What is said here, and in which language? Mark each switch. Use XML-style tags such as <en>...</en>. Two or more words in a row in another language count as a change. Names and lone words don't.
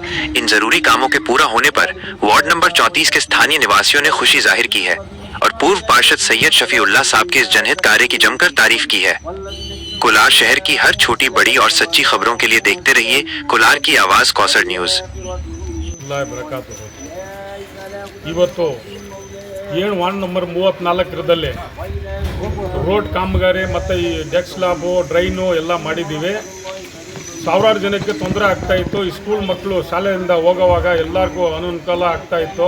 <hi>इन जरूरी कामों के पूरा होने पर वार्ड नंबर 34 के स्थानीय निवासियों ने खुशी जाहिर की है और पूर्व पार्षद सैयद शफीउल्लाह साहब के इस जनहित कार्य की जमकर तारीफ की है। कोलार शहर की हर छोटी बड़ी और सच्ची खबरों के लिए देखते रहिए कोलार की आवाज कौसर न्यूज।</hi> <kn>ಇವತ್ತು ಏನು ವಾರ್ಡ್ ನಂಬರ್ 34 ರೋಡ್ ಕಾಮಗಾರಿ ಮತ್ತು ಈ ಡೆಕ್ ಸ್ಲಾಬು ಡ್ರೈನು ಎಲ್ಲ ಮಾಡಿದ್ದೀವಿ. ಸಾವಿರಾರು ಜನಕ್ಕೆ ತೊಂದರೆ ಆಗ್ತಾಯಿತ್ತು. ಈ ಸ್ಕೂಲ್ ಮಕ್ಕಳು ಶಾಲೆಯಿಂದ ಹೋಗೋವಾಗ ಎಲ್ಲರಿಗೂ ಅನುಕೂಲ ಆಗ್ತಾಯಿತ್ತು.</kn>